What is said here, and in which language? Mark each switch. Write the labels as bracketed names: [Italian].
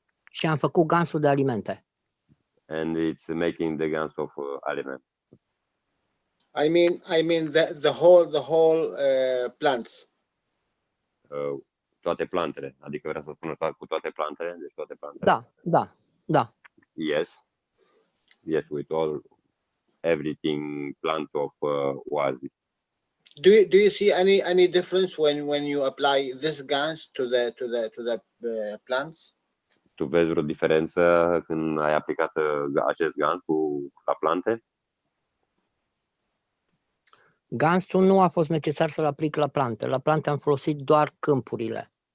[Romanian] Și am făcut gansul de alimente. [English] And it's making the gans of aliment. I mean the whole plants. [Romanian] Toate plantele, adică vrea să spună cu toate plantele, deci toate plantele. Da. [English] Yes, with everything plant of oasis. Do you see any difference when you apply this gans to the plants? [Romanian] Tu vezi vreo diferență când ai aplicat acest gans la plante? Gansul nu a fost necesar să-l aplic la plante. La plante am folosit doar câmpurile.